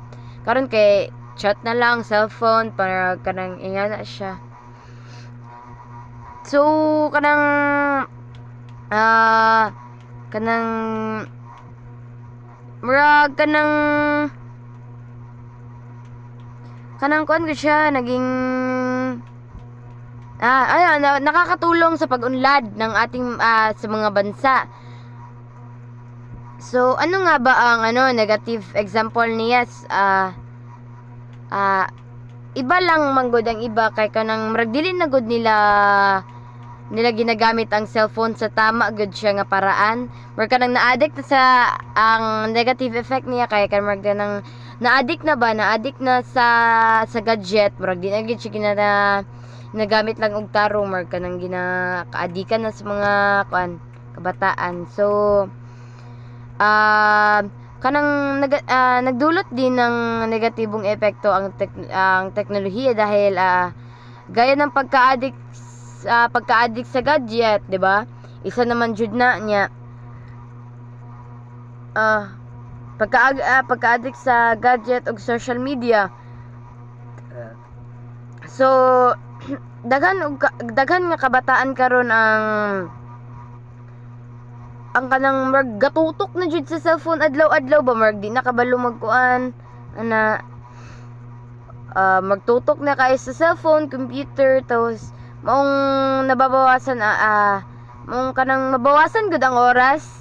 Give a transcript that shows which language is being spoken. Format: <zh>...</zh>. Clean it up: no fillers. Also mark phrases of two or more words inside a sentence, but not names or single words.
<ceb>Karon kay chat na lang, cellphone para kanang ingana siya. So kanang murag kanang kuan ko siya</ceb> <tl>naging nakakatulong sa pag-unlad ng ating sa mga bansa. So ano nga ba ang negative example niya?</tl> <ceb>Iba lang manggod ang iba kay kanang murag dili na gud nila ginagamit ang cellphone sa tama gud siya nga paraan. Murag kanang na-addict na sa ang negative effect niya kay kanang kanang na-addict na sa gadget. Murag di na gid siya ginagamit lang og tarong, murag kanang kaadikan na sa mga kabataan.</ceb> <tl>So kanang nagdulot din ng negatibong epekto ang teknolohiya dahil gaya ng pagka-addict sa gadget, 'di ba?</tl> <ceb>Isa naman jud na niya pagka-addict sa gadget ug social media. So daghan nga kabataan karon ang kanang gatutok na jud sa cellphone adlaw-adlaw ba, marag di na kabalo magkuan magtutok na kayo sa cellphone, computer, tapos maong nababawasan maong kanang mabawasan gud ang oras.</ceb>